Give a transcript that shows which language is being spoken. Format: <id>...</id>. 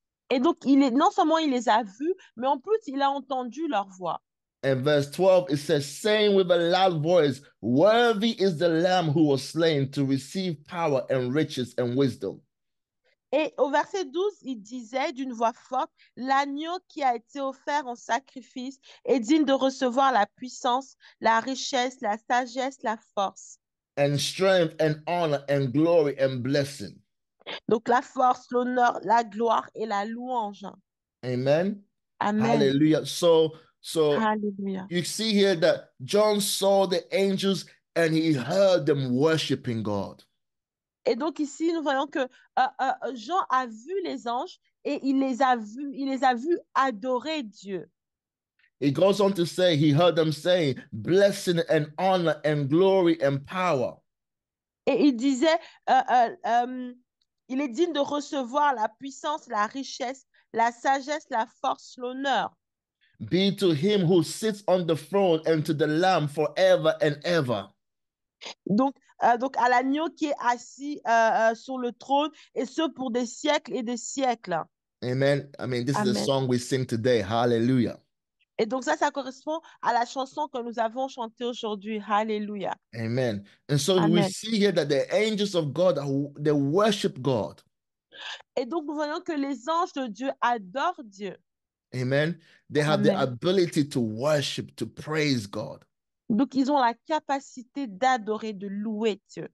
<fr>Et donc, non seulement il les a vus, mais en plus, il a entendu leur voix.</fr> <en>And verse 12, it says, saying with a loud voice, worthy is the Lamb who was slain to receive power and riches and wisdom.</en> <fr>Et au verset 12, il disait d'une voix forte, l'agneau qui a été offert en sacrifice est digne de recevoir la puissance, la richesse, la sagesse, la force.</fr> <en>And strength and honor and glory and blessing.</en> <fr>Donc la force, l'honneur, la gloire et la louange. Amen. Amen.</fr> <en>Hallelujah. So Hallelujah. you see here that John saw the angels and he heard them worshiping God.</en> <fr>Et donc ici, nous voyons que Jean a vu les anges et il les a vus adorer Dieu.</fr> <en>He goes on to say, he heard them saying, blessing and honor and glory and power.</en> <fr>Et il disait, il est digne de recevoir la puissance, la richesse, la sagesse, la force, l'honneur.</fr> <en>Be to him who sits on the throne and to the Lamb forever and ever.</en> <fr>Donc à l'agneau qui est assis sur le trône, et ce pour des siècles et des siècles.</fr> <en>Amen. I mean, this Amen. is a song we sing today. Hallelujah.</en> <fr>Et donc ça correspond à la chanson que nous avons chantée aujourd'hui. Hallelujah.</fr> <en>Amen. And so Amen. we see here that the angels of God, they worship God.</en> <fr>Et donc nous voyons que les anges de Dieu adorent Dieu.</fr> <en>Amen. They have Amen. the ability to worship, to praise God.</en> <fr>Donc ils ont la capacité d'adorer, de louer Dieu.</fr>